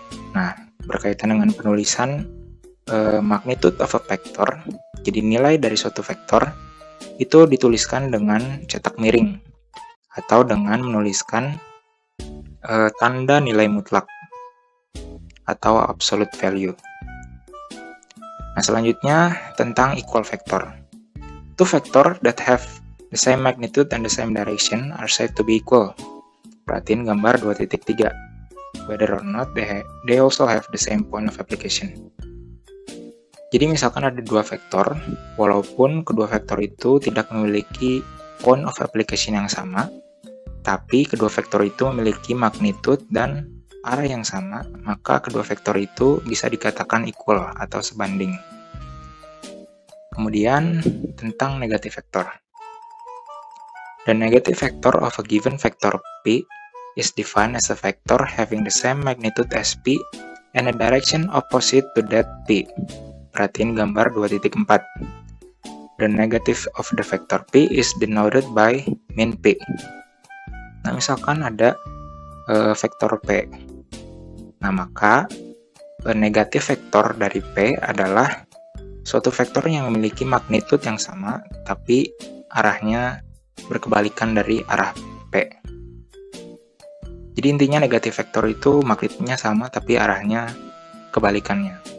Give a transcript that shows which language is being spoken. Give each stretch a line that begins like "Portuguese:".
Indonesian: Nah, berkaitan dengan penulisan magnitude of a vector, jadi nilai dari suatu vektor itu dituliskan dengan cetak miring atau dengan menuliskan tanda nilai mutlak atau absolute value. Nah, selanjutnya tentang equal vector.
English: Two vector that have the same magnitude and the same direction are said to be equal.
Indonesian: Perhatiin gambar 2.3.
English: Whether or not they also have the same point of application.
Indonesian: Jadi misalkan ada dua vektor, walaupun kedua vektor itu tidak memiliki point of application yang sama, tapi kedua vektor itu memiliki magnitude dan arah yang sama, maka kedua vektor itu bisa dikatakan equal atau sebanding. Kemudian tentang negative vector.
English: The negative vector of a given vector P is defined as a vector having the same magnitude as P and a direction opposite to that P.
Indonesian: Perhatiin gambar 2.4.
English: The negative of the vector P is denoted by min P.
Indonesian: Nah, misalkan ada vektor P. Nah, maka negatif vektor dari P adalah suatu vektor yang memiliki magnitude yang sama, tapi arahnya berkebalikan dari arah P. Jadi intinya negatif vektor itu magnitudenya sama, tapi arahnya kebalikannya.